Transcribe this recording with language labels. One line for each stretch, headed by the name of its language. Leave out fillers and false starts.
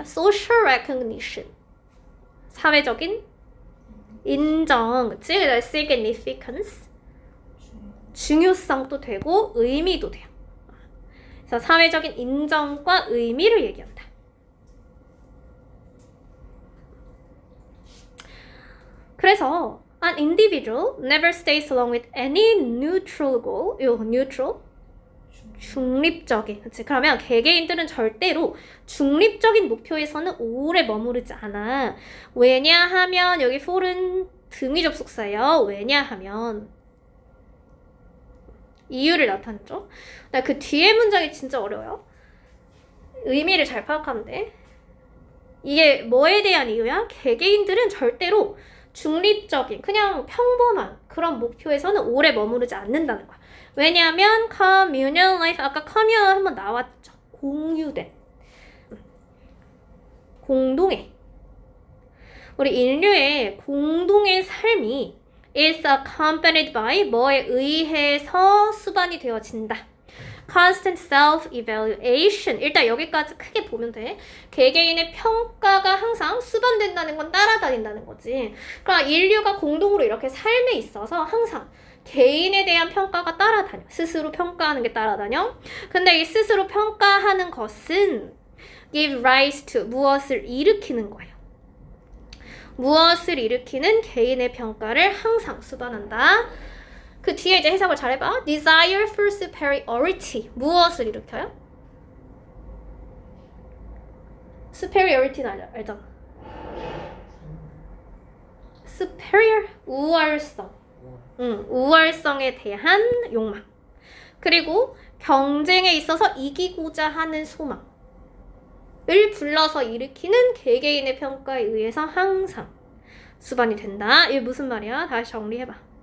English: Social recognition.
Korean: 사회적인 인정, 그치?
English: Significance.
Korean: 중요성도 되고 의미도 돼요. 그래서 사회적인 인정과 의미를 얘기한다.
English: 그래서 an individual never stays along with any neutral goal.
Korean: 요 neutral 중립적인. 그치? 그러면 개개인들은 절대로 중립적인 목표에서는 오래 머무르지 않아. 왜냐하면 여기 for은 등위 접속사예요. 왜냐하면 이유를 나타내죠. 그 뒤에 문장이 진짜 어려워요. 의미를 잘 파악하면 돼. 이게 뭐에 대한 이유야? 개개인들은 절대로 중립적인 그냥 평범한 그런 목표에서는 오래 머무르지 않는다는 거야. 왜냐하면
English: communal life,
Korean: 아까 communal 한번 나왔죠. 공유된 공동의 우리 인류의 공동의 삶이
English: is accompanied by
Korean: 뭐에 의해서 수반이 되어진다.
English: constant self-evaluation.
Korean: 일단 여기까지 크게 보면 돼. 개개인의 평가가 항상 수반된다는 건 따라다닌다는 거지. 그러니까 인류가 공동으로 이렇게 삶에 있어서 항상 개인에 대한 평가가 따라다녀. 스스로 평가하는 게 따라다녀. 근데 이 스스로 평가하는 것은
English: give rise to
Korean: 무엇을 일으키는 거예요. 무엇을 일으키는 개인의 평가를 항상 수반한다. 그 뒤에 이제 해석을 잘해봐.
English: Desire for superiority.
Korean: 무엇을 일으켜요? superiority는 알잖아. superior, 우월성. 우월성에 대한 욕망. 그리고 경쟁에 있어서 이기고자 하는 소망을 불러서 일으키는 개개인의 평가에 의해서 항상 수반이 된다. 이게 무슨 말이야? 다시 정리해봐.